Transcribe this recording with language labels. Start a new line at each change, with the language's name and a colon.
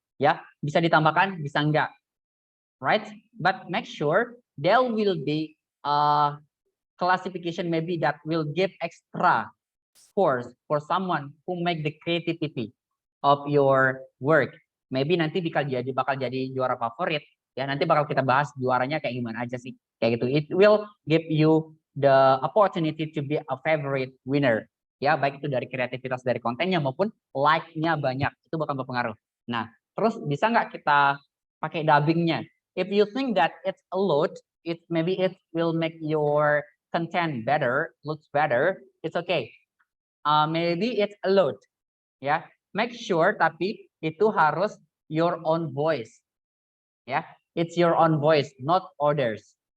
Indonesian: Ya, bisa ditambahkan, bisa enggak,
English: right? But make sure there will be classification maybe that will give extra scores for someone who make the creativity of your work.
Indonesian: Maybe nanti bakal jadi juara favorit. Ya, nanti bakal kita bahas juaranya kayak gimana aja sih. Kayak gitu.
English: It will give you the opportunity to be a favorite winner.
Indonesian: Ya, baik itu dari kreativitas dari kontennya maupun like-nya banyak. Itu bakal berpengaruh. Nah, terus bisa nggak kita pakai dubbingnya?
English: If you think that it's allowed, maybe it will make your content better, looks better, it's okay. Maybe it's allowed. Ya, make sure
Indonesian: tapi itu harus
English: your own voice. Ya, it's your own voice, not others.